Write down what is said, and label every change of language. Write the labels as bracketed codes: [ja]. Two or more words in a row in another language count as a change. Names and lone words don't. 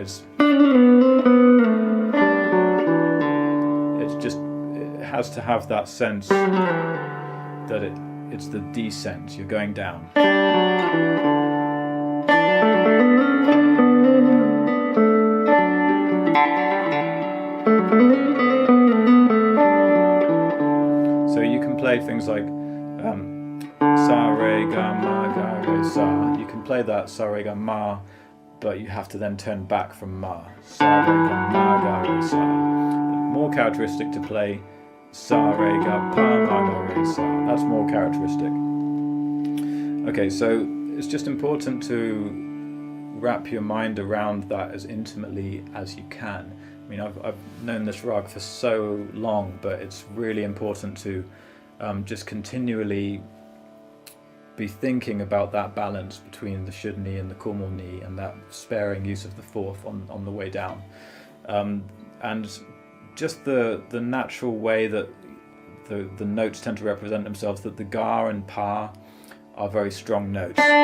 [en] It has to have that sense that it's the descent. You're going down. So you can play things like sa re ga ma ga re sa. You can play that sa re ga ma, but you have to then turn back from ma. Sa re ga ma ga re sa. More characteristic to play sa re ga pa ma ga re sa. That's more characteristic. Okay, so it's just important to wrap your mind around that as intimately as you can. I mean, I've known this rag for so long, but it's really important to just continually be thinking about that balance between the should ni and the Cornwall ni, and that sparing use of the fourth on the way down, and just the natural way that the notes tend to represent themselves, that the ga and pa are very strong notes.